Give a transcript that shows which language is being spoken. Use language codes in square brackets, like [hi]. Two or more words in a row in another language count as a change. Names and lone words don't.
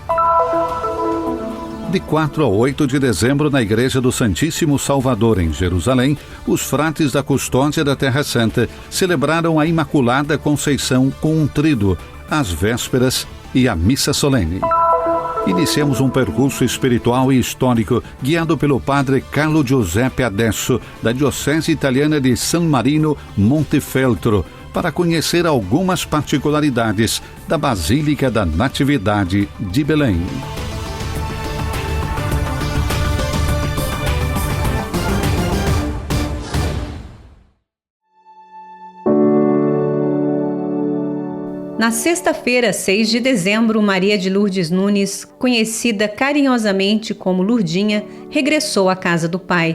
[pt] De 4 a 8 de dezembro, na Igreja do Santíssimo Salvador, em Jerusalém, os frates da Custódia da Terra Santa celebraram a Imaculada Conceição com um tríduo, as vésperas e a missa solene. Iniciamos um percurso espiritual e histórico guiado pelo padre Carlo Giuseppe Adesso, da Diocese Italiana de San Marino Montefeltro, para conhecer algumas particularidades da Basílica da Natividade de Belém. Na sexta-feira, 6 de dezembro, Maria de Lourdes Nunes, conhecida carinhosamente como Lourdinha, regressou à casa do Pai.